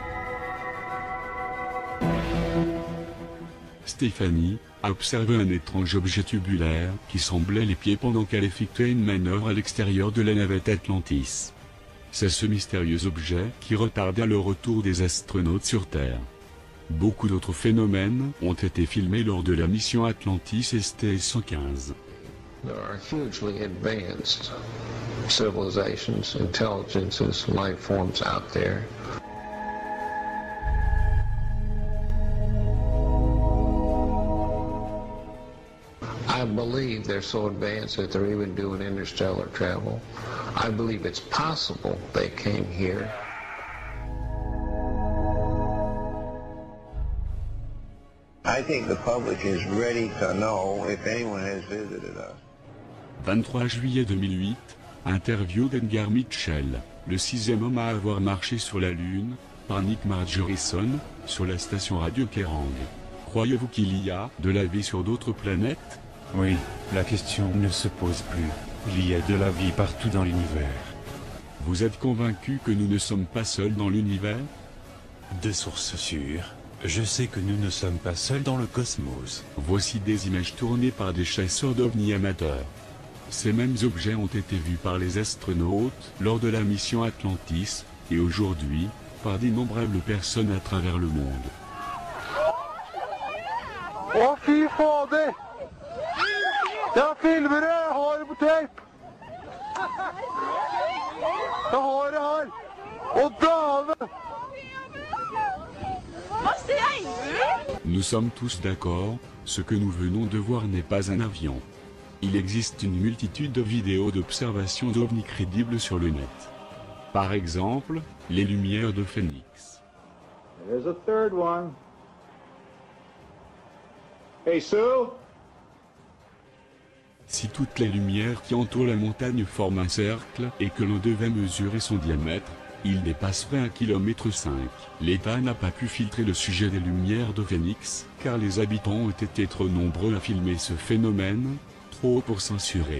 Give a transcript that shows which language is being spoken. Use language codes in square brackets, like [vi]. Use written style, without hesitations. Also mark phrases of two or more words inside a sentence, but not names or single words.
[fr] Stéphanie a observé un étrange objet tubulaire qui semblait les pieds pendant qu'elle effectuait une manœuvre à l'extérieur de la navette Atlantis. C'est ce mystérieux objet qui retarda le retour des astronautes sur Terre. Beaucoup d'autres phénomènes ont été filmés lors de la mission Atlantis STS-115. [en] There are hugely advanced civilizations, intelligences, life forms out there. I believe they're so advanced that they're even doing interstellar travel. I believe it's possible they came here. I think the public is ready to know if anyone has visited us. [fr] 23 juillet 2008, interview d'Edgar Mitchell, le 6e homme à avoir marché sur la Lune, par Nick Margerison, sur la station radio Kerrang. Croyez-vous qu'il y a de la vie sur d'autres planètes? Oui, la question ne se pose plus. Il y a de la vie partout dans l'univers. Vous êtes convaincu que nous ne sommes pas seuls dans l'univers? De sources sûres, je sais que nous ne sommes pas seuls dans le cosmos. Voici des images tournées par des chasseurs d'ovnis amateurs. Ces mêmes objets ont été vus par les astronautes lors de la mission Atlantis, et aujourd'hui, par d'innombrables personnes à travers le monde. [no] Å, fy fader! Jeg filmer det! Jeg har det på tape! Jeg har det her! Å, dæven! [fr] Nous sommes tous d'accord, ce que nous venons de voir n'est pas un avion. Il existe une multitude de vidéos d'observation d'ovnis crédibles sur le net. Par exemple, les lumières de Phoenix. [en] There's a third one. Hey, Sue? [fr] Si toutes les lumières qui entourent la montagne forment un cercle et que l'on devait mesurer son diamètre, il dépasserait 1,5 km. L'État n'a pas pu filtrer le sujet des lumières de Phoenix, car les habitants ont été trop nombreux à filmer ce phénomène, trop pour censurer.